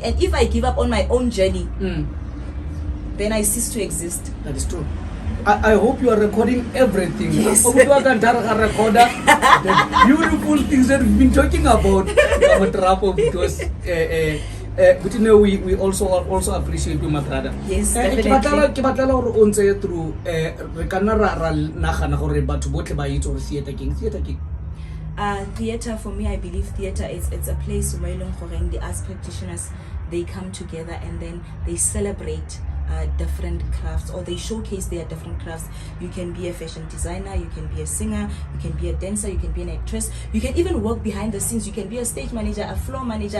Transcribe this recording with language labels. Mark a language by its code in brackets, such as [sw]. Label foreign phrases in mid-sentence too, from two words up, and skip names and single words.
[en] And if I give up on my own journey, then I cease to exist. That is true. I hope you are recording everything. Yes. The beautiful things that we've been talking about. Because but you know, we also appreciate you, my brother. Yes, [st] Ke batla hore o ntse through re kana ra nagana gore batho botle ba itse gore [en] theater king. Theater, for me, I believe theater it's a place where the arts practitioners, they come together and then they celebrate different crafts, or they showcase their different crafts. You can be a fashion designer, you can be a singer, you can be a dancer, you can be an actress, you can even work behind the scenes, you can be a stage manager, a floor manager.